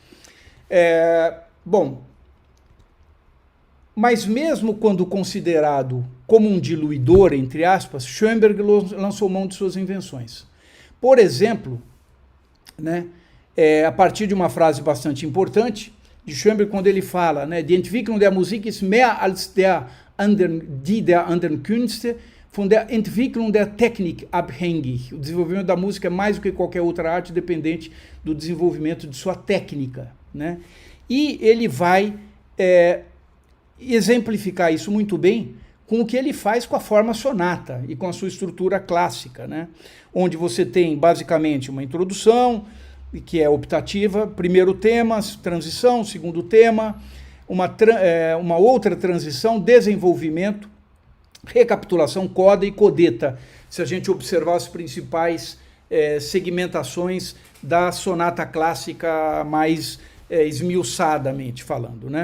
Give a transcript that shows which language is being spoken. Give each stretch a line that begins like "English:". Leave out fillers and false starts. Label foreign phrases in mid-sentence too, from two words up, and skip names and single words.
Portuguese: Bom, mas mesmo quando considerado como um diluidor, entre aspas, Schoenberg lançou mão de suas invenções. Por exemplo, né, a partir de uma frase bastante importante de Schoenberg, quando ele fala, né,
German: Die Entwicklung der Musik ist mehr als die der anderen Künste von der Entwicklung der Technik abhängig.
Portuguese: O desenvolvimento da música é mais do que qualquer outra arte, dependente do desenvolvimento de sua técnica, né? E ele vai exemplificar isso muito bem com o que ele faz com a forma sonata e com a sua estrutura clássica, né? Onde você tem basicamente uma introdução, que é optativa, primeiro tema, transição, segundo tema, uma outra transição, desenvolvimento, recapitulação, coda e codeta, se a gente observar as principais segmentações da sonata clássica mais esmiuçadamente falando, né?